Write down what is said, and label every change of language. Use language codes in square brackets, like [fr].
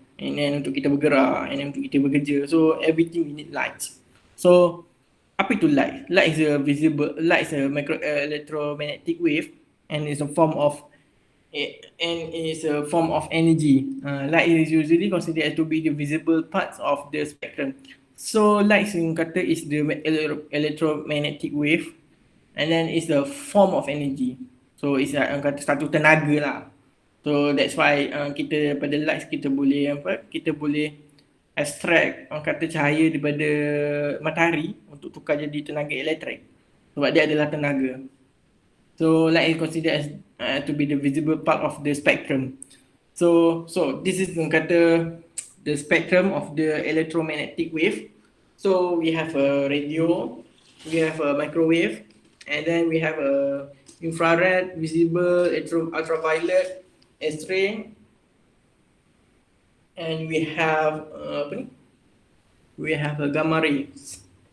[en] and then [ms] untuk kita bergerak, and then untuk kita bekerja. [en] So everything we need light. So [ms] apa itu [en] light? Light is a visible, light is a micro electromagnetic wave, and is a form of energy. Light is usually considered to be the visible parts of the spectrum. So light yang kata is the electromagnetic wave, and then it's a form of energy. So it's like [ms] kata satu tenaga lah. So that's why kita pada light kita boleh kita boleh extract kata cahaya daripada matahari untuk tukar jadi tenaga elektrik. Sebab dia adalah tenaga. [en] So light is considered as to be the visible part of the spectrum. So this is kata the spectrum of the electromagnetic wave. So we have a radio, we have a microwave, and then we have a infrared, visible, ultraviolet, X-ray, and we have we have a gamma rays.